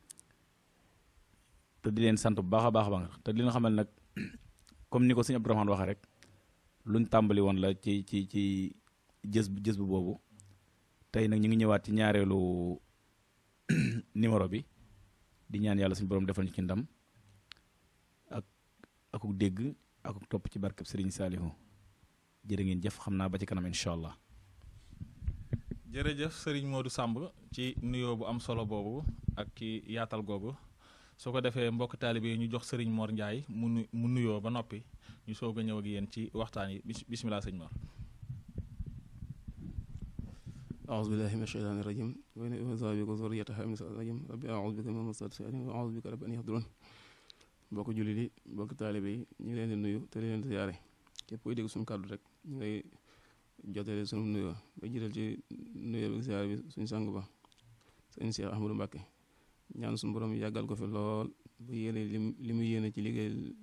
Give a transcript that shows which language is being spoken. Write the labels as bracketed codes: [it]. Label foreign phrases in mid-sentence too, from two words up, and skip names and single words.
[wo] te di leen sant bu baax a baax te di leen xamal nag comme ni ko sëñ Abdourahmane waxee rek luñ tàmbali woon la ci jës bu boobu tey nag ñu ngi ñëwaat ci ñaareelu numéro bi di ñaan yàlla suñu borom defal ñu ci ndam akuk dégg akuk topp ci barkeb Sëriñ Saalihu jërë ngeen jëf xam naa ba ci kanam [ar] إن شاء الله. [wo] jërëjëf sëriñ Modou Samb ci nuyoo bu am solo boobu ak ci yaatal googu su ko defee mbokk taalibe yi ñu jox sëriñ Mor Ndiaye mu nuyoo ba noppi ñu soog a ñëw ak yéen ci waxtaan yi bismillah sëñ Mor. [ar] أعوذ بالله من الشيطان الرجيم وإذا بك ذريتها من الشيطان الرجيم ربي أعوذ بك من همزات الشياطين وأعوذ بك رب أن يحضرون [wo] mbokk jullit yi mbokk taalibe yi ñu ngi leen di nuyu te leen di ziyaare képp kuy dégg suñu kàddu rek ñu ngay jotale suñu nuyoo ba jiital ci nuyoo bi ziyaare bi suñu sang ba sëñ Cheikh Ahmadou Mbacke ñaan suñu borom yàggal ko fi lool bu yéene li mu yéene ci liggéey